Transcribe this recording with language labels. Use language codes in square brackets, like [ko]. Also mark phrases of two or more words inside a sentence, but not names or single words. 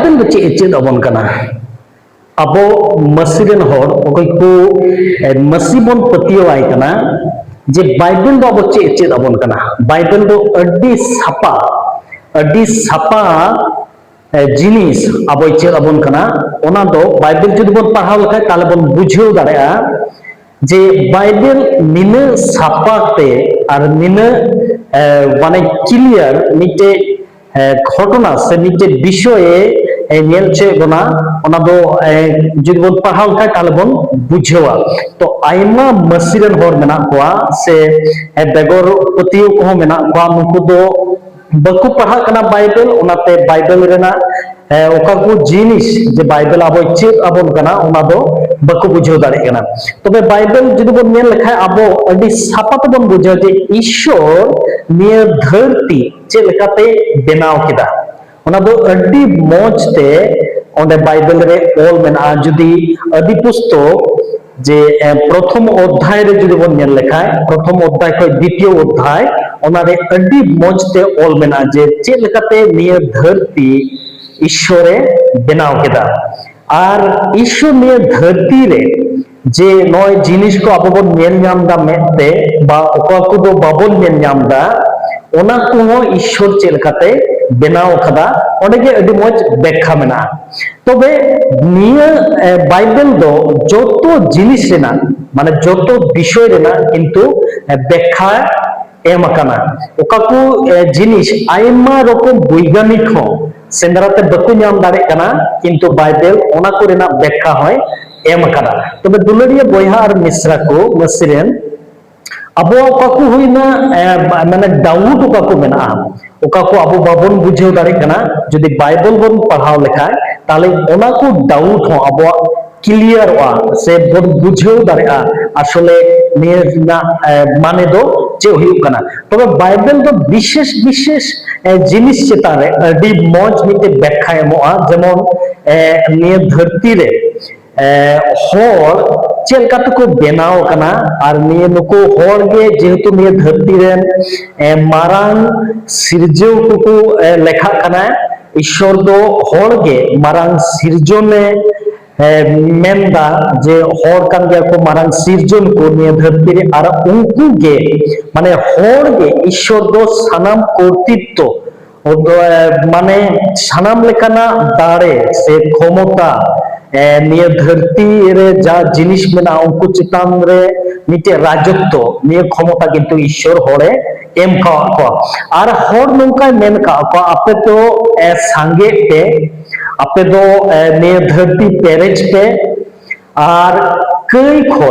[sat] ᱫᱚ ᱪᱮᱫ ᱟᱵᱚᱱ ᱠᱟᱱᱟ ᱟᱵᱚ ᱢᱟᱹᱥᱤ ᱨᱮᱱ ᱦᱚᱲ ᱚᱠᱚᱭ ᱠᱚ ᱢᱟᱹᱥᱤ ᱵᱚᱱ ᱯᱟᱹᱛᱭᱟᱹᱣᱟᱭ ᱠᱟᱱᱟ ᱡᱮ ᱵᱟᱭᱵᱮᱞ ᱫᱚ ᱟᱵᱚ ᱪᱮᱫ ᱟᱵᱚᱱ ᱠᱟᱱᱟ ᱵᱟᱭᱵᱮᱞ ᱫᱚ ᱟᱹᱰᱤ ᱥᱟᱯᱟ जिनिस अब चेद आबन कना ओना दो बाइबल जुदी बन पढ़ाव लखाय ताले बन बुझाव दाड़ेया जे बाइबल निने सापाते और निने माने क्लियर मिटे घटना से मिटे विषये नेल चे बना ओना दो जुदी बन पढ़ाव लखाय ताले बन बुझावा तो आयमा मसिरन होर मेना कोआ से बेगर पतियो को मेना कोआ नुकु दो बाको पढ़ा कना बाइबल ओनाते बाइबल रेना ओका को जिनिस जे बाइबल आबो चेद आबोन कना ओना दो बाको बुझाव दाड़े कना तबे बाइबल जुदी बोन नेल लेखाय आबो अडी सापाते बोन बुझाव जे ईश्वर निय धरती चेद लेकाते बेनाव केदा ओना दो अडी मोजते ओंडे बाइबल रे ऑल मेना जुदी अदी पुस्तक जे प्रथम अध्याय रे जुदी बोन नेल लेखाय प्रथम अध्याय खय द्वितीय अध्याय ओनारे अडी मोजते ऑल मेना जे चेद लेकाते निय धरती ईश्वरे बेनाव केदा और ईश्वर निय धरती रे जे नय जिनिस को आबो बोन नेल नामदा मेते बा ओका को दो बाबोन नेल नामदा ओना को ईश्वर चेद लेकाते बेनाव कदा ओंडे अडी मोज व्याख्या मेना तबे निय बाइबल दो जोतो जिनिस रेना माने जोतो विषय रेना किंतु व्याख्या एम अकाना ओका को जिनिस आयमा रकम वैज्ञानिक हो सेंद्राते बको नाम दाड़े कना किंतु बाइबल ओना को रेना व्याख्या होय एम अकाना तबे दुलरिया बयहा और मिश्रा को मसिरेन अब ओका को हुइना माने डाउट ओका को मेना ओका को अब बाबन बुझाव दाड़े कना जदि बाइबल बन पढ़ाव लेखाय ताले ओना को डाउट हो अब क्लियर से बन बुझाव दाड़ेया आसले निया माने दो चे हुई कना तबे बाइबल दो विशेष विशेष जिनिस चेतान रे अडी मौज मिटे व्याख्या एमोआ जेमन निया धरती रे होर चेलका तको बेनाव कना और निये नुको होर गे जेहेतु निये धरती रेन मारांग सिरजव को लेखा कना ईश्वर दो होर गे मारांग सिरजने मेंदा जे होर कान गया को मारांग सिरजन को निये धरती रे और उनको गे माने होर गे ईश्वर दो सनाम कर्तृत्व माने सनाम लेकाना दाड़े से क्षमता निये धरती रे जा जिनिस मेना उनको चितान रे मिटे राजत्व निये क्षमता किंतु ईश्वर होरे एम का और होर नौका मेन का आपे तो सांगे पे आपे दो निये धरती पेरेज पे और कई